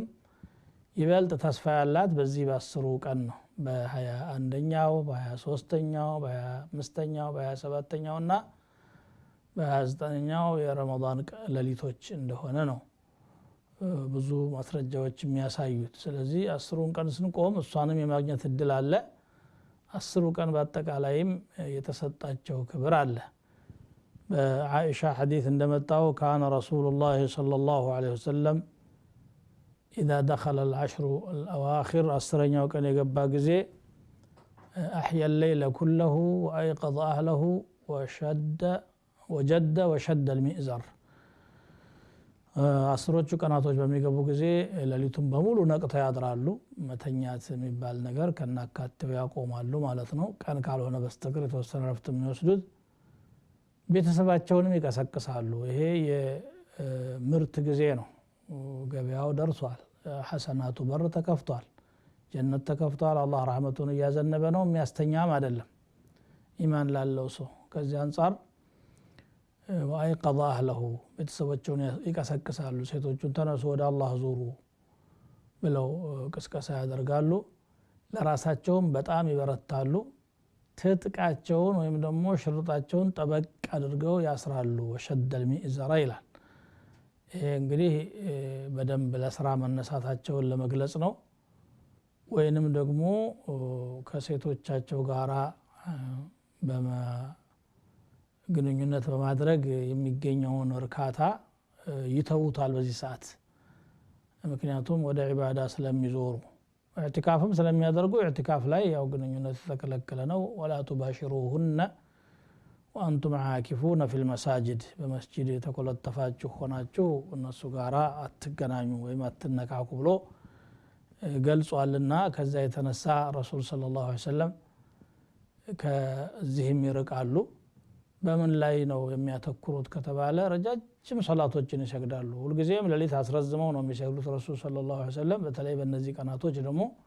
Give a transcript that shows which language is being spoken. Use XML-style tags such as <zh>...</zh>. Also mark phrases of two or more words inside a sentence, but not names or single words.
<am>ይበልጥ ተስፋ ያላት በዚህ በ10ሩ ቀን ነው በ21ኛው በ23ኛው በ25ኛው በ27ኛው እና በ29ኛው የረመዳን ሌሊቶች እንደሆነ ነው ብዙ ማስረጃዎች የሚያሳዩት ስለዚህ 10ሩን ቀን ስንቆም እሷንም የማግኘት እድል አለ 10ሩ ቀን በአጠቃላይም የተሰጣቸው ክብር አለ በአኢሻ ሐዲስ እንደመጣው</am> <ar>كان رسول الله صلى الله عليه وسلم اذا دخل العشر الاواخر</ar> <am>10ኛው ቀን የገባ ጊዜ</am> <ar>احيا الليل كله وايقظ اهله وشد المئزر</ar> <am>አስሮቹ ቀናቶች በሚገቡ ጊዜ ሌሊቱን በሙሉ ነቅተው ያድራሉ መተኛት የሚባል ነገር ከናካቴው ያቆማሉ ማለት ነው ቀን ካልሆነ በስተቀር የተወሰነ ረፍት የሚወስዱት ቤተሰባቸውንም ይቀሰቅሳሉ ይሄ የምርት ጊዜ ነው ገበያው ደርሷል ሐሰናቱ በር ተከፍቷል ጀነት ተከፍቷል አላህ ረህመቱን ያዘነበ ነው የሚያስተኛም አይደለም ኢማን ላለው ሰው ከዚህ አንፃር</am> <ar>وأيقظ أهله</ar> <am>ቤተሰቦቹን ይቀሰቅሳሉ ሴቶቹን ተነሱ ወደ አላህ ዙሩ ብለው ቅስቀሳ ያደርጋሉ ለራሳቸውም በጣም ይበረታሉ ትጥቃቸውን ወይም ደግሞ ሽርጣቸውን ጠበቅ አድርገው ያስራሉ</am> <ar>وشد المئزر</ar> <am>ይላል ይሄ እንግዲህ በደንብ ለስራ መነሳታቸውን ለመግለጽ ነው ወይንም ደግሞ ከሴቶቻቸው ጋራ ግንኙነት በማድረግ የሚገኘውን እርካታ ይተውታል በዚህ ሰዓት ምክንያቱም ወደ ዒባዳ ስለሚዞሩ ኢዕቲካፍም ስለሚያደርጉ ኢዕቲካፍ ላይ ያው ግንኙነት ተከለከለ ነው</am> <ar>ولا تباشروهن وانتم عاكفون في المساجد</ar> <am>በመስጂድ ተቆለጠፋችሁ ሆናችሁ እነሱ ጋራ አትገናኙ ወይም አትነካኩ ብሎ ገልጿልና ከዛ የተነሳ</am> <ar>رسول صلى الله عليه وسلم</ar> <am>ከዚህም ይርቃሉ በምን ላይ ነው የሚያተኩሩት ከተባለ ረጃጅም ሶላቶችን ይሰግዳሉ ሁልጊዜም ሌሊት አስረዝመው ነው የሚሰግዱት</am> <ar>رسول صلى الله عليه وسلم</ar> <am>በተለይ በእነዚህ ቀናቶች ደግሞ</am>